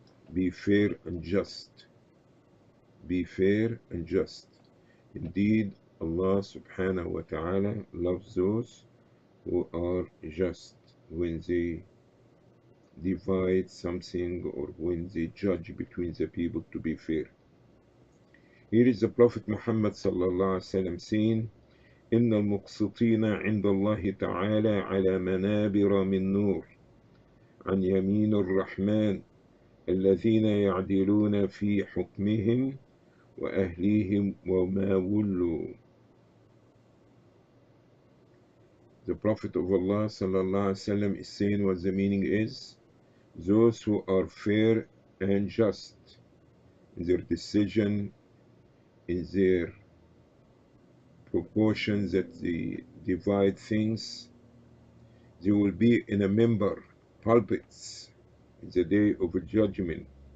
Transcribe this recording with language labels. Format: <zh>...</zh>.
<en>Be fair and just. Be fair and just. Indeed, Allah subhanahu wa ta'ala loves those who are just when they divide something or when they judge between the people to be fair. Here is the Prophet Muhammad sallallahu alaihi wasallam saying,</en> <ar>إن المقسطين عند الله تعالى على منابر من نور عن يمين الرحمن الذين يعدلون في حكمهم وأهليهم وما ولوا.</ar> <en>The Prophet of Allah sallallahu alaihi wasallam is saying what the meaning is: those who are fair and just in their decision, in their proportions that they divide things, they will be in a member pulpits in the day of judgment.</en>